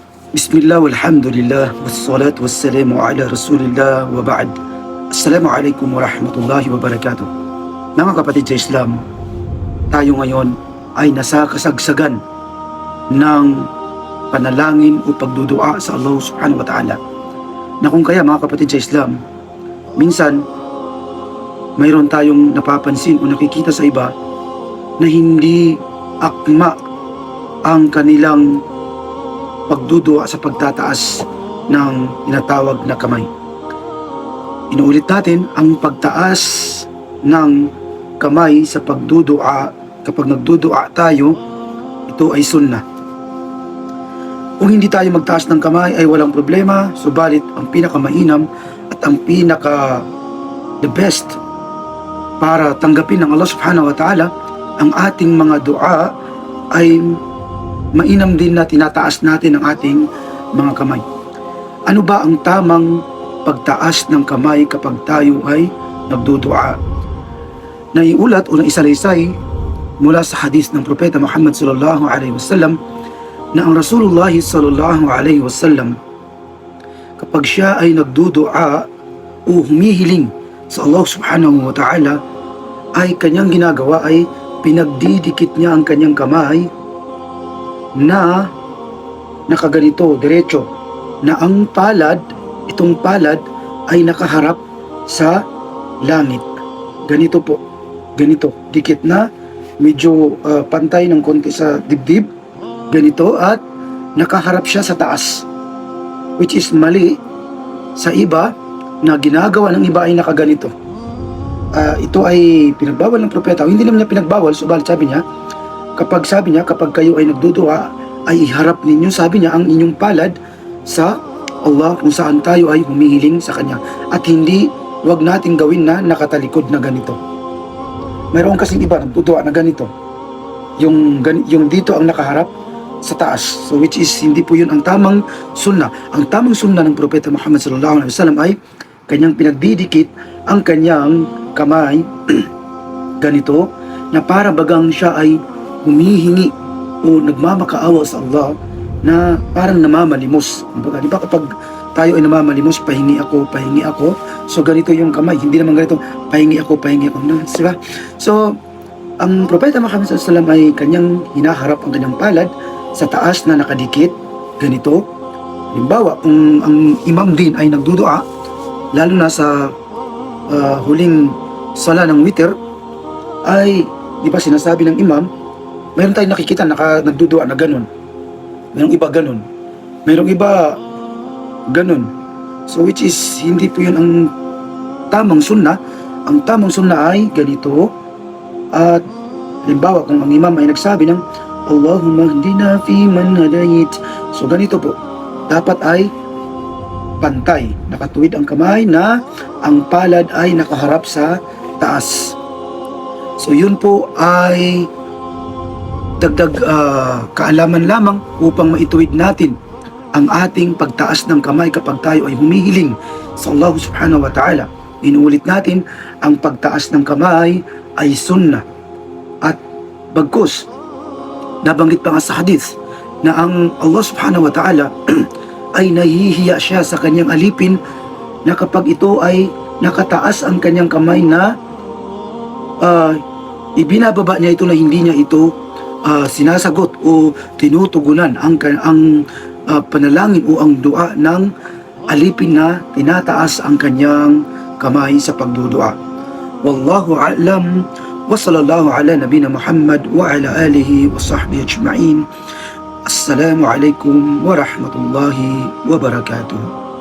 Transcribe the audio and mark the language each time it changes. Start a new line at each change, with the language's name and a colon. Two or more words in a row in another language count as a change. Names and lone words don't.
Arabic: بسم الله والحمد لله والصلاة والسلام على رسول الله وبعد. السلام عليكم ورحمة الله وبركاته.
Filipino: Mga kapatid sa Islam, tayo ngayon ay nasa kasagsagan ng panalangin o pagdudua sa Allah
Arabic: سبحانه وتعالى.
Filipino: Na kung kaya mga kapatid sa Islam, minsan mayroon tayong napapansin o nakikita sa iba na hindi akma ang kanilang pagdudua sa pagtataas ng tinatawag na kamay. Inuulit natin, ang pagtaas ng kamay sa pagdudua, kapag nagdudua tayo, ito ay sunnah. Kung hindi tayo magtaas ng kamay ay walang problema, subalit ang pinakamainam at ang
English: the best
Filipino: para tanggapin ng Allah
Arabic: سبحانه وتعالى
Filipino: ang ating mga dua ay mainam din na tinataas natin ang ating mga kamay. Ano ba ang tamang pagtaas ng kamay kapag tayo ay nagdudua? Naiulat o naisalaysay mula sa hadis ng Propeta Muhammad
Arabic: صلى الله عليه وسلم
Filipino: na ang Rasulullah
Arabic: صلى الله عليه وسلم
Filipino: kapag siya ay nagdudua o humihiling sa Allah
Arabic: سبحانه وتعالى
Filipino: ay kanyang ginagawa ay pinagdidikit niya ang kanyang kamay na nakaganito, diretso, na ang palad, itong palad ay nakaharap sa langit. Ganito po, ganito, dikit na, medyo pantay ng konti sa dibdib, ganito, at nakaharap siya sa taas,
English: which is
Filipino: mali sa iba na ginagawa ng iba ay nakaganito. Ito ay pinagbawal ng propeta, hindi naman niya pinagbawal, subalit sabi niya, kapag kayo ay nagdudua, ay iharap ninyo, sabi niya, ang inyong palad sa Allah kung saan tayo ay humihiling sa Kanya. At hindi, wag nating gawin na nakatalikod na ganito. Mayroon kasing iba nagdudua na ganito. Yung dito ang nakaharap sa taas.
English: So which is,
Filipino: hindi po yun ang tamang sunnah. Ang tamang sunnah ng Propeta Muhammad
Arabic: صلى الله عليه وسلم
Filipino: ay kanyang pinagdidikit ang kanyang kamay ganito, na para bagang siya ay humihingi o nagmamakaawa sa Allah na parang namamalimos. Di ba kapag tayo ay namamalimos, pahingi ako. So ganito yung kamay, hindi naman ganito, pahingi ako. Diba? So, ang Propeta Muhammad
Arabic: صلى الله عليه وسلم
Filipino: ay kanyang hinaharap ang kanyang palad sa taas na nakadikit, ganito. Halimbawa, kung ang imam din ay nagdudua, lalo na sa huling sala ng witr, ay, di ba sinasabi ng imam, mayroon tayong nakikita nagdudua na ganun. Mayroong iba ganun. Mayroong iba ganun.
English: So which is,
Filipino: hindi po yun ang tamang sunnah. Ang tamang sunnah ay ganito. At halimbawa, kung ang imam ay nagsabi ng
Arabic: اللهم اهدنا في من هديت.
Filipino: So ganito po. Dapat ay pantay. Nakatuwid ang kamay na ang palad ay nakaharap sa taas. So yun po ay dagdag kaalaman lamang upang maituwid natin ang ating pagtaas ng kamay kapag tayo ay humihiling sa Allah
Arabic: سبحانه وتعالى.
Filipino: Inuulit natin, ang pagtaas ng kamay ay sunnah. At bagkus, nabanggit pa nga sa hadith na ang Allah
Arabic: سبحانه وتعالى
Filipino: ay nahihiya siya sa kanyang alipin na kapag ito ay nakataas ang kanyang kamay na ibinababa niya ito na hindi niya ito sinasagot o tinutugunan ang panalangin o ang dua ng alipin na tinataas ang kanyang kamay sa pagdudua.
Arabic: والله أعلم وصلى الله على نبينا محمد وعلى آله وصحبه أجمعين. السلام عليكم ورحمة الله وبركاته.